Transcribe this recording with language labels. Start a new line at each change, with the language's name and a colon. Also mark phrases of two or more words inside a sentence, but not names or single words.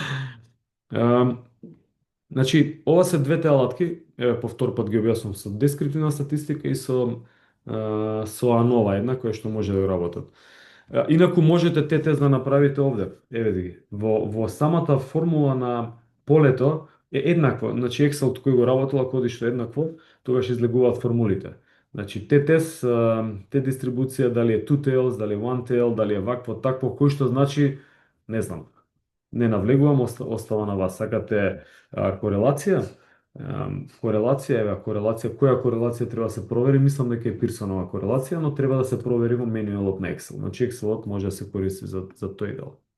Macedonian: Значи, ова се двете алатки, еве по втор пат ги објаснувам со дескриптивна статистика и со ANOVA една која што може да го работат. Инаку можете те тест да направите овде. Еве ги. Во самата формула на полето е еднакво. Значи Excel кој го работел, ако одиш што еднакво, тогаш излегуваат формулите. Значи те тест, те дистрибуција, дали е
English: two tails,
Macedonian: дали е one tail, дали е вакво, такво, кој што значи, не знам. Не навлегувам, остава на вас. Сакате корелација? Корелација, која корелација треба да се провери? Мислам дека е Пирсонова корелација, но треба да се провери во менуелот на Excel. Значи Excelот може да се користи за тој дел.